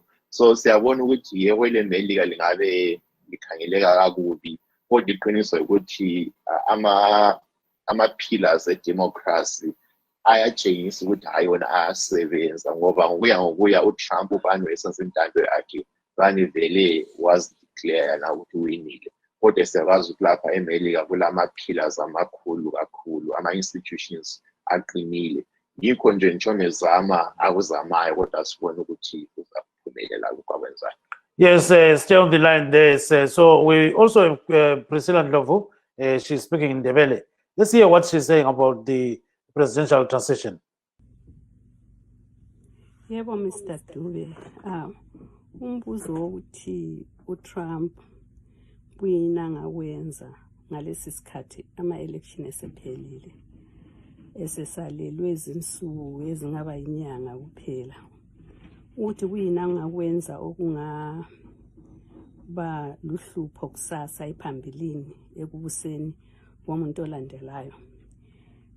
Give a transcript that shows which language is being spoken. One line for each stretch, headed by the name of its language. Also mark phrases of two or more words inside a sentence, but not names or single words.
North Ndebele: So siyabona ukuthi yebo leMelika lingabe likhangeleka kakubi, kodwa iqiniso ukuthi ama-pillars e-democracy ayatshengisa ukuthi hayi wona ayasebenza, ngoba ngokuya uTrump ubani esenza intando yakhe bani vele was-declare na ukuthi uwinile. Kodwa siyakwazi ukuthi lapha eMelika kulama-pillars amakhulu kakhulu, ama-institutions aqinile. Yikho nje nitshona ezama akuzamayo, kodwa sibone ukuthi uzaphumelela kukwenzayo.
English: Yes, stay on the line there. So we also have Priscilla Ndlovu. She's speaking in Ndebele. Let's hear what she's saying about the presidential transition.
North Ndebele: Yebo, Mr. Dube. Umbuzo wokuthi uTrump kuyini ngawenza ngalesi sikhathi ama-election esephelile, esesalelwe izinsuku ezingaba inyanga kuphela, ukuthi kuyini angakwenza okungaba luhlupho kusasa ephambilini ekubuseni komuntu olandelayo.